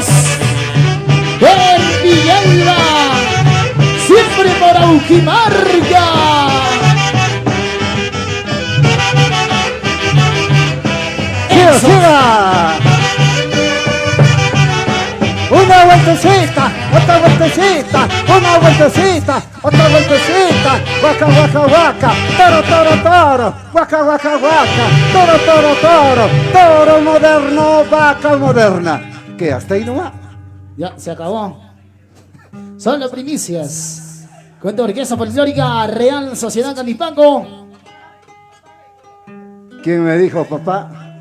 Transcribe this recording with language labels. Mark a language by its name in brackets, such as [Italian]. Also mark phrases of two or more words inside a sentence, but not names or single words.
[Spanish] ¡En Villalba! ¡Siempre por Aujimarca! ¡Siga, siga! Una vueltecita, otra vueltecita, una vueltecita, otra vueltecita. Guaca, guaca, guaca, toro, toro, toro, guaca, guaca, guaca, toro, toro, toro, toro moderno, vaca moderna. ¿Qué? ¿Hasta ahí nomás? Ya, se acabó. Son las primicias. Cuenta orquesta folclórica Real Sociedad Canipango. ¿Quién me dijo, papá?